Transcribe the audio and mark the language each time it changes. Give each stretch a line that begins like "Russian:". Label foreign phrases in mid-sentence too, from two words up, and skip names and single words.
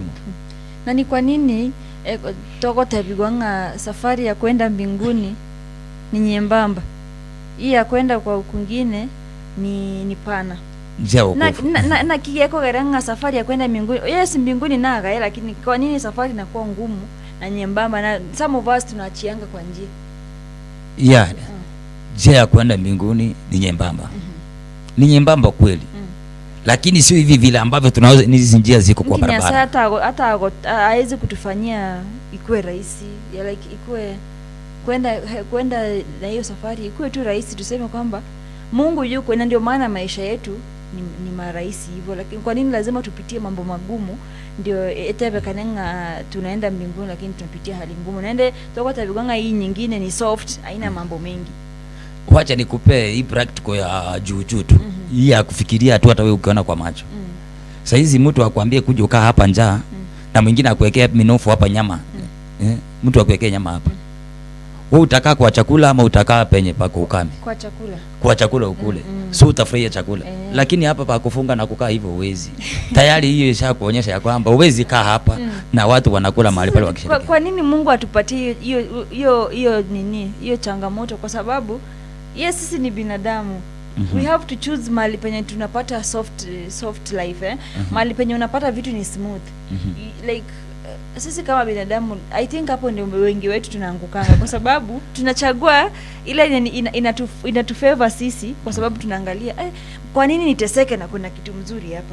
Swahili: Na ni kwa nini
Gusii: toko tabigwanga
Swahili: safari ya kwenda mbinguni ni nyembamba, hii ya kwenda kwa kwingine ni pana. Na
Gusii: kigeko garanga
Swahili: safari ya kwenda mbinguni. Yes, mbinguni naga, lakini kwa nini safari inakuwa ngumu na nyembamba? Na
English: some of us
Swahili: tunaachianga kwa njia. Yeah. Njia ya kwenda mbinguni ni nyembamba. Ni nyembamba kweli. Lakini sio hivi vile ambavyo tunaweza hizi njia ziko kwa barabara. Hata haiwezi kutufanyia ikuwe rahisi. Like ikuwe kwenda na hiyo safari ikuwe tu rahisi, tuseme kwamba Mungu yuko, na ndio maana maisha yetu ni marahisi hivyo. Lakini kwa nini lazima tupitie mambo magumu ndio etebekanenga tunaenda mbinguni, lakini tunapitia hali ngumu? Naende
Gusii: toko tabiganga
Swahili: hii nyingine ni soft, haina mambo mengi. Wacha nikupe hii practical ya juu tu. Hii ya kufikiria tu hata wewe ukiona kwa macho. Sasa hizi mtu akwambie kuja ukaa hapa njaa na mwingine akuwekea minofu hapa nyama. Mtu akuwekea nyama hapa. Wewe utakaa kwa chakula ama utakaa penye pako ukame? Kwa chakula. Kwa chakula ukule. So utafurahia chakula. Lakini hapa pa kufunga na kukaa hivyo uwezi. Tayari hiyo ishakuonyesha ya kwamba uwezi kaa hapa na watu wanakula mahali pale wakishiriki. Kwa nini Mungu atupatie hiyo nini? Hiyo changamoto? Kwa sababu sisi ni binadamu.
English: We have to choose
Swahili: mahali penye tunapata
English: soft life,
Swahili: mahali penye unapata vitu ni smooth. Like sisi kama binadamu,
English: I think
Swahili: hapo ndio wengi wetu tunaangukanga, kwa sababu tunachagua ile inatufavor sisi, kwa sababu tunaangalia kwa nini niteseke na kuna kitu mzuri hapa.